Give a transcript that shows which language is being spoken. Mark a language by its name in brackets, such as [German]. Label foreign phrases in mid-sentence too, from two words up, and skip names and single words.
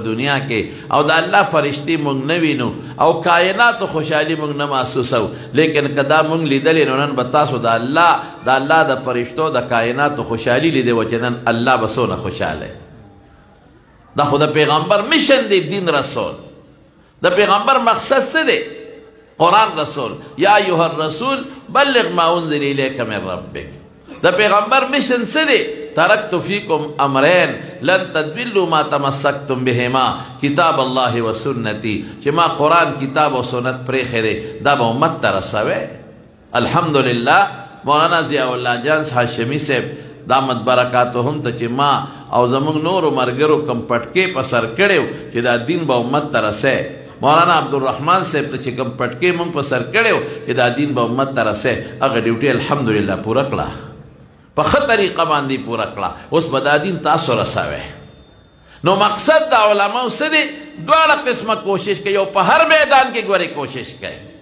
[Pashto] دنیا کې او د الله فرشتې موږ نه وینو او کائناتو خوشحالي موږ نه محسوسو لیکن که دا موږ لیدلې نو نن به تاسو د الله د فرشتو د کائناتو خوشحالي لیدې وه چې نن الله به څونه خوشحاله دا خو د پیغمبر مشن دی دین رسول د پیغمبر مقصد څه دی قرآن رسول [Arabic] یا ایها الرسول بلغ ما انزل الیک من ربک [Pashto] د پیغمبر مشن څه دی [Arabic] ترکت فیکم امرین لن تضلوا ما تمسکتم بهما کتاب الله و سنتی [Pashto] چې ما قرآن کتاب او سنت پرېښی دی دا به امت ته رسوی الحمدلله مولانا ضیاء الله جان هاشمي صاحب [Arabic] دامت برکاتهم [Pashto] ته چې ما او زموږ نورو ملګرو کم پټکې په سر کړی چې دا دین به امت ته رسی مولانا عبدالرحمن صاحب ته چې کم پټکې موږ په سر کړی چې دا دین به امت ته رسی هغه ډیوټي الحمدلله پوره کړه په ښه طریقه باندې پوره کړه اوس به دا دین تاسو رسوی نو مقصد د علماو څه دی دواړه قسمه کوشش کوي او په هر میدان کې ګورې کوشش کوي